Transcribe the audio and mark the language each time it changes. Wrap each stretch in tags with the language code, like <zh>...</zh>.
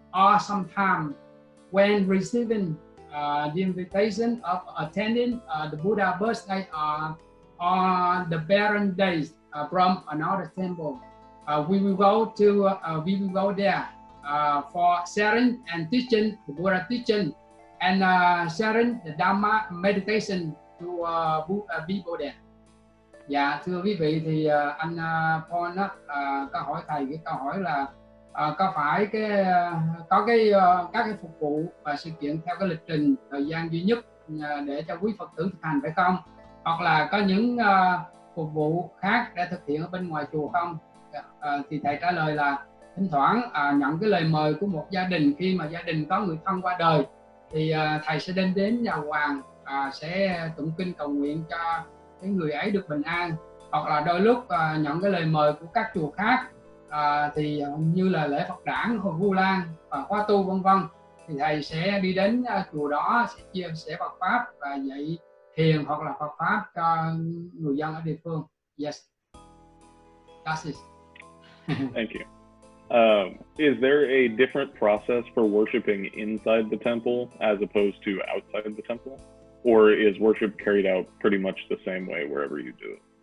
<en>Or sometimes when receiving the invitation of attending the Buddha birthday or the parent days from another temple, we will go there for sharing and teaching the Buddha teaching and sharing the Dhamma meditation to people there.</en> <vi>Dạ thưa quý vị, thì anh Paul có hỏi thầy cái câu hỏi là có phải có các cái phục vụ và sự kiện theo cái lịch trình thời gian duy nhất để cho quý Phật tử thực hành phải không? Hoặc là có những phục vụ khác để thực hiện ở bên ngoài chùa không? Thì thầy trả lời là thỉnh thoảng nhận cái lời mời của một gia đình, khi mà gia đình có người thân qua đời thì thầy sẽ đến nhà hoàng sẽ tụng kinh cầu nguyện cho cái người ấy được bình an. Hoặc là đôi lúc nhận cái lời mời của các chùa khác thì như là lễ Phật đản, Hồi Vu Lan và khóa tu vân vân, thì thầy sẽ đi đến chùa đó sẽ chia sẻ Phật pháp và dạy thiền hoặc là Phật pháp cho người dân ở địa phương.</vi> <en>Yes, that's it. Thank you. Is there a different process for worshiping inside the temple as opposed to outside the temple, or is worship carried out pretty much the same way wherever you do it?</en>